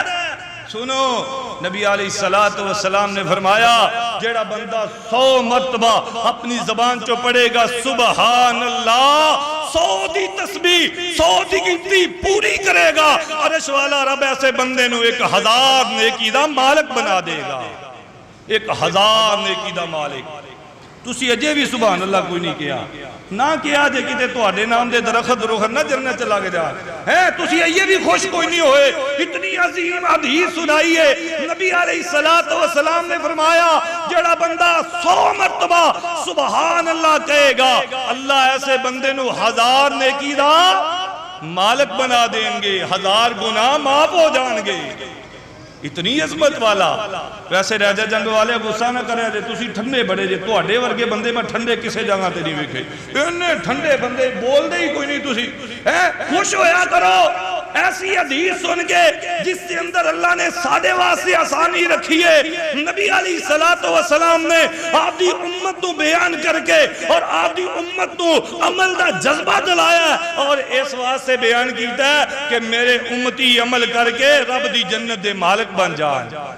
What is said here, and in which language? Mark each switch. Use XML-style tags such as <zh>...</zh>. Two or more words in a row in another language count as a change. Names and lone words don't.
<pa>سنو، نبی</pa> <ar>علیہ السلام</ar> <pa>نے فرمایا جیڑا بندہ 100 مرتبہ اپنی زبان چو پڑھے گا</pa> <ar>سبحان اللہ،</ar> <pa>100 دی تسبیح، 100 دی گنتی پوری کرے گا، عرش والا رب ایسے بندے نو 1000 نیکی دا مالک بنا دے گا، 1000 نیکی دا مالک۔ تسی اجے بھی</pa> <ar>سبحان اللہ</ar> <pa>کوئی نہیں کیا، نہ کیا جے کتے تواڈے نام دے درخت روخت نہ جنت چلا کے جا ہیں، تسی اجے بھی خوش کوئی نہیں ہوئے۔ اتنی عظیم حدیث سنائی ہے، نبی</pa> <ar>علیہ السلام</ar> <pa>نے فرمایا جڑا بندہ 100 مرتبہ</pa> <ar>سبحان اللہ</ar> <pa>کہے گا، اللہ ایسے بندے نو 1000 نیکی دا مالک بنا دیں گے، 1000 گناہ معاف ہو جان گے۔ اتنی عظمت والا۔ ویسے راجہ جنگ والے غصہ نہ کرے جے تسی ٹھنڈے بڑے جے، تواڈے ورگے بندے میں ٹھنڈے کسے جگہ تے نہیں ویکھے، انہیں ٹھنڈے بندے بول دے ہی کوئی نہیں، تسی خوش ہویا کرو ایسی حدیث سن کے جس کے اندر اللہ نے سادے واسطے آسانی رکھی ہے۔ نبی</pa> <ar>علیہ السلام</ar> <pa>نے آپ دی امت تو بیان کر کے اور آپ دی امت تو عمل دا جذبہ دلایا اور اس واسطے بیان کیتا ہے کہ میرے امتی عمل کر کے رب دی جنت دے مالک بن جائیں۔</pa>